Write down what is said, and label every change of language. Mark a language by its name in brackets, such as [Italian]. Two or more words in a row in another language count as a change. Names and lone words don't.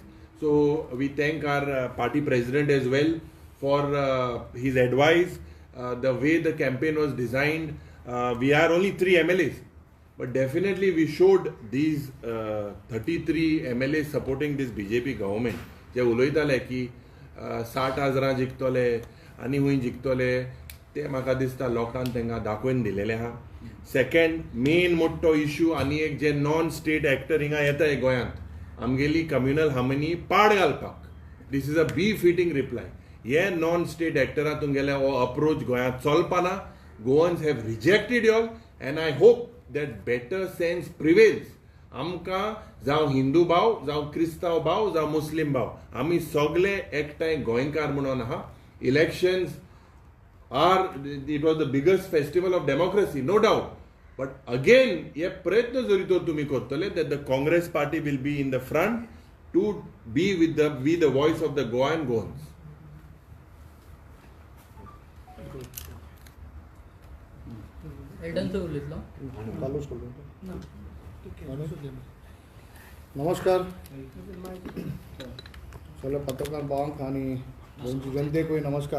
[English] So we thank our party president as well for his advice, the way the campaign was designed. We are only 3 MLAs, but definitely we showed these 33 MLAs supporting this BJP government. [Konkani] जे उलयताले की 60,000 जिखतले आनी हुंय जिखतले, ते म्हाका दिसता लोकांक तांकां दाखोवन दिलेले आहा. [English] second main [Konkani] मोठो इश्यू आनी एक जे [English] non state actor [Konkani] हिंगा येताय गोंयांत, आमगेली [English] communal harmony [Konkani] पाड घालपाक. [English] this is a be fitting reply. [Konkani] हे [English] non state actors [Konkani] तुमगेले हो अप्रोच गोंयांत चलपा ना. [English] Goans have rejected you all, and I hope that better sense prevails. [Konkani] आमकां जावं हिंदू भाव, जावं क्रिस्तांव भाव, जावं मुस्लिम भाव, आमी सगळे एकठांय गोंयकार म्हणून आहा. [English] Elections it was the biggest festival of democracy, no doubt. But again, [Konkani] हे प्रयत्न जरी तो तुम्ही करतले, [English] that the Congress party will be in the front to be the voice of the Goa and Goans. [Konkani] नमस्कार सगळे पत्रकार भावांक आनी गोंयचे जनतेकूय नमस्कार.